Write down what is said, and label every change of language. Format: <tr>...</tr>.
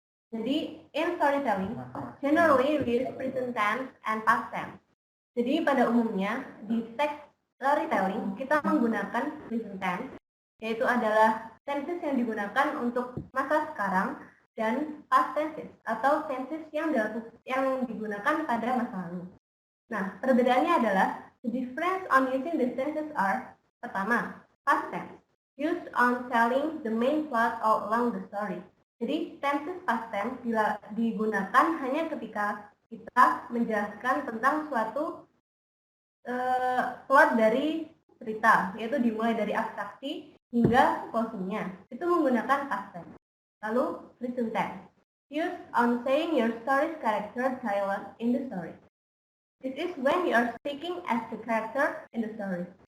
<en>Jadi, in storytelling, generally we use present tense and past tense.</en> <id>Jadi, pada umumnya, di teks storytelling, kita menggunakan present tense, yaitu adalah tenses yang digunakan untuk masa sekarang, dan past tenses, atau tenses yang digunakan pada masa lalu. Nah, perbedaannya adalah,</id> <en>the difference on using these tenses are,</en> <id>pertama,</id> <en>past tense, used on telling the main plot all along the story.</en> <id>Jadi, tenses past tense digunakan hanya ketika kita menjelaskan tentang suatu plot dari cerita, yaitu dimulai dari abstraksi hingga closingnya. Itu menggunakan past tense.</id> <en>Lalu, present tense, used on saying your story's character dialogue in the story. This is when you are speaking as the character in the story.</en>